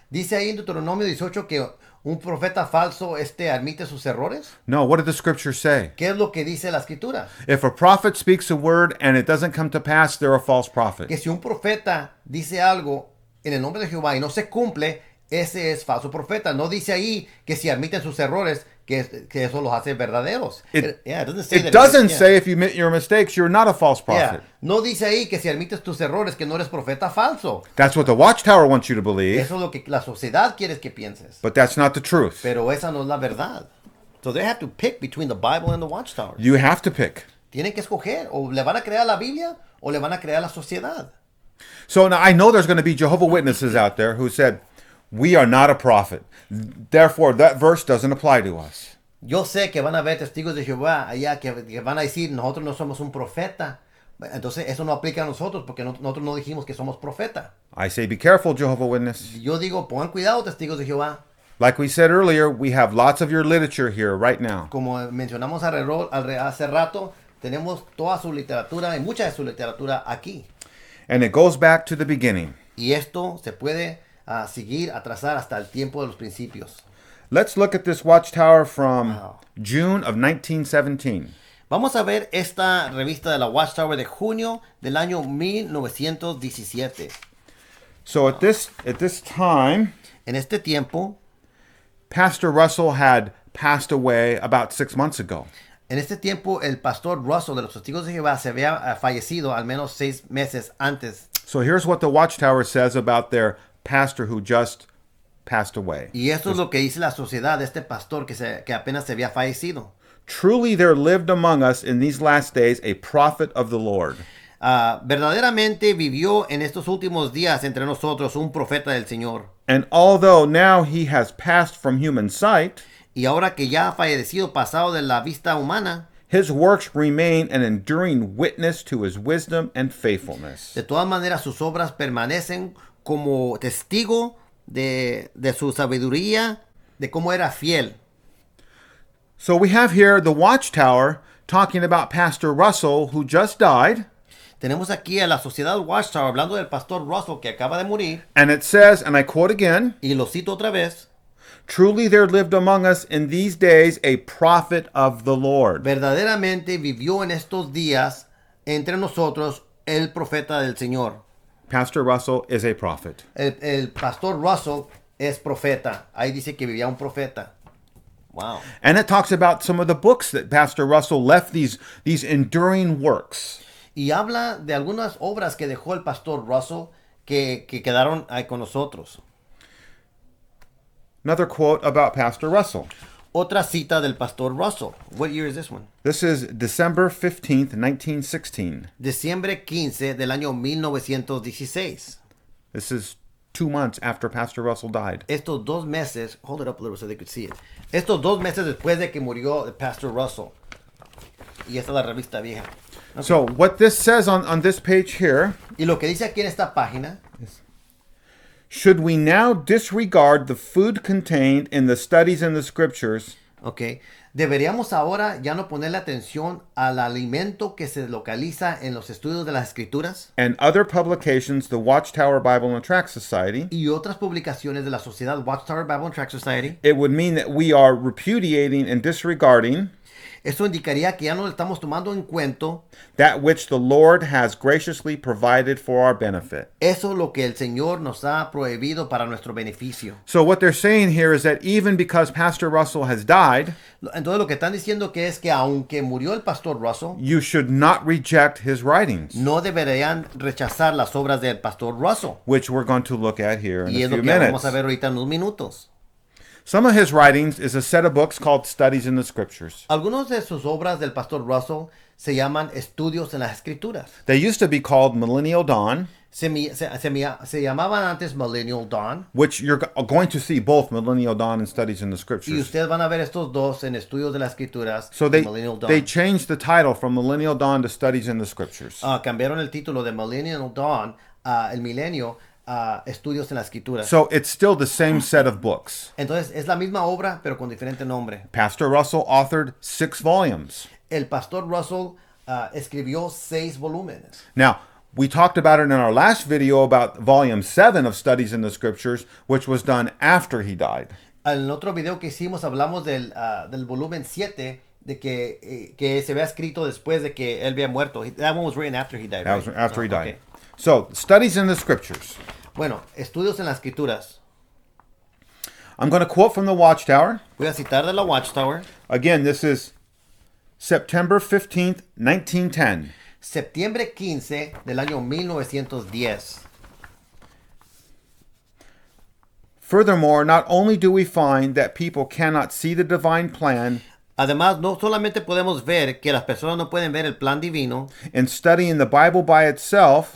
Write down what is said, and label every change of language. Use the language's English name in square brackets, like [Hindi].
[Spanish] ¿Dice ahí en Deuteronomio 18 que un profeta falso admite sus errores? [English] No, what did the scripture say? [Spanish] ¿Qué es lo que dice la escritura? [English] If a prophet speaks a word and it doesn't come to pass, they're a false prophet. [Spanish] Que si un profeta dice algo en el nombre de Jehová y no se cumple, ese es falso profeta. No dice ahí que si admiten sus errores, que eso los hace verdaderos. [English] It doesn't say if you admit your mistakes, you're not a false prophet. [Spanish] No dice ahí que si admites tus errores, que no eres profeta falso. [English] That's what the Watchtower wants you to believe. [Spanish] Eso es lo que la sociedad quiere que pienses. [English] But that's not the truth. [Spanish] Pero esa no es la verdad. [English] So they have to pick between the Bible and the Watchtower. You have to pick. [Spanish] Tienen que escoger. O le van a creer a la Biblia o le van a creer a la sociedad. [English] So now I know there's going to be Jehovah Witnesses out there who said, we are not a prophet. Therefore, that verse doesn't apply to us. [Spanish] Yo sé que van a haber testigos de Jehová allá que van a decir, nosotros no somos un profeta. Entonces, eso no aplica a nosotros porque nosotros no dijimos que somos profeta. [English] I say, be careful, Jehovah Witness. [Spanish] Yo digo, pongan cuidado, testigos de Jehová. [English] Like we said earlier, we have lots of your literature here right now. [Spanish] Como mencionamos hace rato, tenemos toda su literatura y mucha de su literatura aquí. [English] And it goes back to the beginning. [Spanish] Y esto se puede seguir, atrasar hasta el tiempo de los principios. [English] Let's look at this Watchtower from June of 1917. [Spanish] Vamos a ver esta revista de la Watchtower de junio del año 1917. [English] So at this time, [Spanish] en este tiempo, [English] Pastor Russell had passed away about 6 months ago. [Spanish] En este tiempo, el pastor Russell de los Testigos de Jehová se había fallecido al menos 6 meses antes. [English] So here's what the Watchtower says about their pastor who just passed away. [Spanish] Y esto es lo que dice la sociedad de este pastor que apenas se había fallecido. [English] Truly there lived among us in these last days a prophet of the Lord. [Spanish] Verdaderamente vivió en estos últimos días entre nosotros un profeta del Señor. [English] And although now he has passed from human sight, [Spanish] y ahora que ya ha fallecido, pasado de la vista humana, [English] His works remain an enduring witness to his wisdom and faithfulness. [Spanish] De todas maneras, sus obras permanecen como testigo de su sabiduría, de cómo era fiel. [English] So we have here the Watchtower talking about Pastor Russell, who just died. [Spanish] Tenemos aquí a la sociedad Watchtower hablando del pastor Russell que acaba de morir. [English] And it says, and I quote again, [Spanish] Y lo cito otra vez. [English] truly there lived among us in these days a prophet of the Lord. [Spanish] Verdaderamente vivió en estos días entre nosotros el profeta del Señor. [English] Pastor Russell is a prophet. [Spanish] El pastor Russell es profeta. Ahí dice que vivía un profeta. [English] Wow. And it talks about some of the books that Pastor Russell left, these enduring works. [Spanish] Y habla de algunas obras que dejó el pastor Russell que quedaron ahí con nosotros. [English] Another quote about Pastor Russell. [Spanish] Otra cita del pastor Russell. [English] What year is this one? This is December 15th, 1916. [Spanish] Diciembre 15 del año 1916. [English] This is 2 months after Pastor Russell died. [Spanish] Estos 2 meses, [English] hold it up a little so they could see it. [Spanish] Estos 2 meses después de que murió el pastor Russell. Y esta es la revista vieja. [English] Okay. So what this says on this page here, [Spanish] Y lo que dice aquí en esta página, [English] should we now disregard the food contained in the studies in the scriptures, [Spanish] okay, deberíamos ahora ya no ponerle atención al alimento que se localiza en los estudios de las escrituras [English] and other publications, the Watchtower Bible and Tract Society, [Spanish] y otras publicaciones de la sociedad Watchtower Bible and Tract Society. [English] it would mean that we are repudiating and disregarding [Spanish] Eso indicaría que ya no le estamos tomando en cuenta [English] that which the Lord has graciously provided for our benefit. [Spanish] eso lo que el Señor nos ha prohibido para nuestro beneficio. [English] So what they're saying here is that even because Pastor Russell has died, [Spanish] Entonces lo que están diciendo que es que aunque murió el pastor Russell, [English] you should not reject his writings, [Spanish] no deberían rechazar las obras del pastor Russell. [English] which we're going to look at here in [Spanish] Y [English] a [Spanish] es lo [English] few [Spanish] que [English] minutes. [Spanish] vamos a ver ahorita en unos minutos. [English] Some of his writings is a set of books called Studies in the Scriptures. [Spanish] Algunos de sus obras del pastor Russell se llaman estudios en las escrituras. [English] They used to be called Millennial Dawn, [Spanish] Se llamaban antes Millennial Dawn. [English] which you're going to see both Millennial Dawn and Studies in the [Spanish] Y [English] Scriptures. [Spanish] ustedes van a ver estos dos en estudios de las escrituras. [English] So Millennial Dawn. they changed the title from Millennial Dawn to Studies in the Scriptures. [Spanish] Cambiaron el título de Millennial Dawn a el milenio a estudios en las escrituras. [English] So it's still the same set of books. [Spanish] Entonces es la misma obra pero con diferente nombre. [English] Pastor Russell authored 6 volumes. [Spanish] El pastor Russell escribió 6 volúmenes. [English] Now, we talked about it in our last video about volume 7 of Studies in the Scriptures, which was done after he died. [Spanish] En el otro video que hicimos hablamos del volumen 7 de que se había escrito después de que él había muerto. [English] That one was written after he died. That Right? was after he died. Okay. So, Studies in the Scriptures. [Spanish] Bueno, estudios en las escrituras. [English] I'm going to quote from the Watchtower. [Spanish] Voy a citar de la Watchtower. [English] Again, this is September 15th, 1910. [Spanish] Septiembre 15 del año 1910. [English] Furthermore, not only do we find that people cannot see the divine plan [Spanish] Además, no solamente podemos ver que las personas no pueden ver el plan divino [English] in studying the Bible by itself,